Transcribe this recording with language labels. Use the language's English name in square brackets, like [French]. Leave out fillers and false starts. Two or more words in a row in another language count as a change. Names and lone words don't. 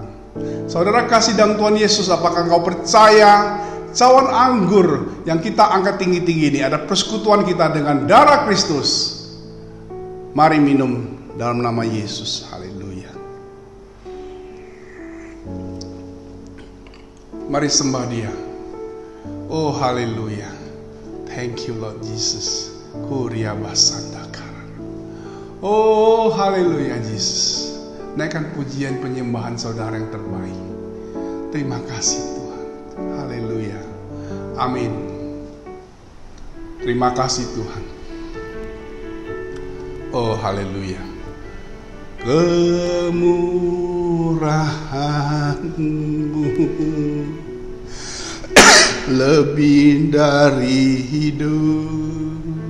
[Indonesian] Saudara kasih dalam Tuhan Yesus, apakah engkau percaya cawan anggur yang kita angkat tinggi-tinggi ini ada persekutuan kita dengan darah Kristus? Mari minum dalam nama Yesus. Haleluya. Mari sembah Dia. Oh haleluya. [English] Thank you Lord Jesus. Kuria basandakara. [Indonesian] Oh haleluya Jesus. Naikkan pujian penyembahan saudara yang terbaik. Terima kasih Tuhan. Haleluya. Amin. Terima kasih Tuhan. Oh haleluya. Kemurahan-Mu lebih dari hidup.